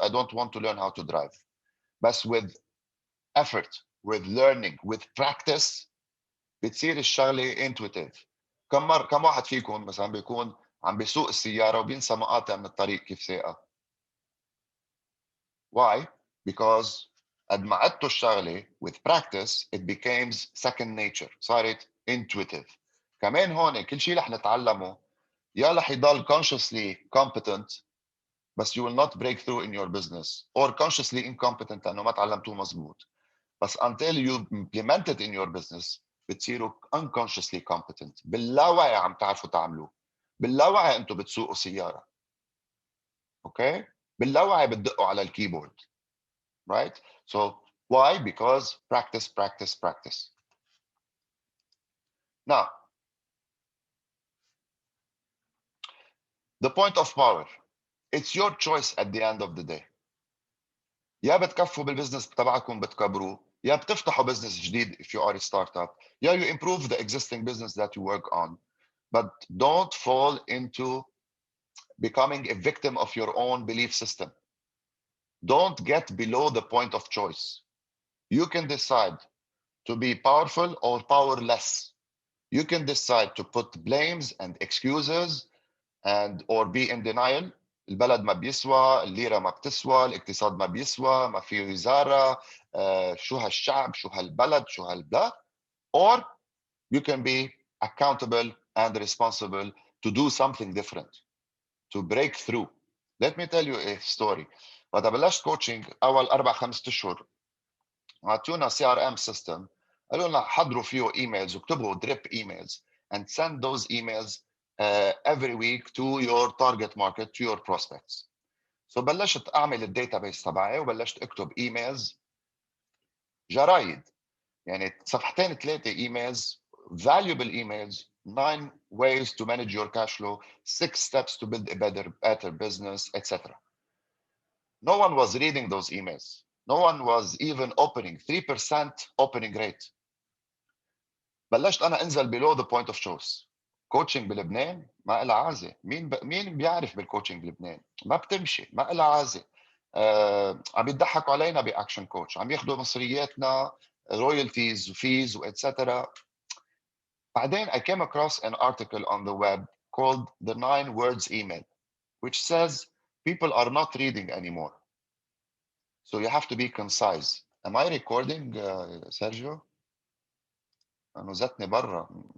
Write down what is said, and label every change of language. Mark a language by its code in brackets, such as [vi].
[en] I don't want to learn how to drive. بس with effort, with learning, with practice [ar] بتصير الشغله [en] intuitive. [ar] كم واحد فيكم مثلا بيكون عم بيسوق السياره وبينسى مقاطع من الطريق كيف ساقها؟ [en] Why? Because [ar] قد ما عدتوا الشغله [en] with practice it becomes second nature. [ar] صارت intuitive. كمان هون كل شيء رح نتعلمه يا رح يضل [en] consciously competent [ar] بس [en] you will not break through in your business, or consciously incompetent [ar] لانه ما تعلمتوه مزبوط. [en] بس until you implement it in your business بتصيروا unconsciously competent. [ar] باللاوعي عم تعرفوا تعملوه، باللاوعي انتم بتسوقوا سياره، اوكي؟ باللاوعي بتدقوا على الكيبورد، [en] right? So why? Because practice, practice, practice. Now, the point of power, it's your choice at the end of the day. [ar] يا بتكفوا بالبزنس تبعكم بتكبروه، يا بتفتحوا بزنس جديد [en] if you are a startup, يا you improve the existing business that you work on. But don't fall into becoming a victim of your own belief system. Don't get below the point of choice. You can decide to be powerful or powerless. You can decide to put blames and excuses and or be in denial. [ar] البلد ما بيسوى، الليرة ما بتسوى، الاقتصاد ما بيسوى، ما في وزارة، شو هالشعب، شو هالبلد، شو هالبلاد. [en] Or you can be accountable and responsible to do something different, to break through. Let me tell you a story. [ar] وقت بلشت كوتشنج اول 4-5 اشهر اعطونا [en] CRM system، [ar] قالوا لنا حضروا فيه ايميلز واكتبوا [en] drip emails and send those emails every week to your target market, to your prospects. [ar] سو بلشت اعمل الداتابيس تبعي وبلشت اكتب ايميلز جرايد، يعني صفحتين 3 ايميلز [en] valuable emails, 9 ways to manage your cash flow, 6 steps to build a better business, etc. No one was reading those emails. No one was even opening. 3% opening rate. [ar] بلشت انا انزل [en] below the point of choice. [ar] كوتشنج بلبنان ما لها عازه، مين بيعرف بالكوتشنج بلبنان؟ ما بتمشي، ما لها عازه. عم يضحكوا علينا باكشن كوتش، عم ياخذوا مصرياتنا royalties وفيز واتسترا. [en] بعدين I came across an article on the web called the 9 words email, which says people are not reading anymore. So you have to be concise. Am I recording, Sergio? [ar] أنا زتني برا.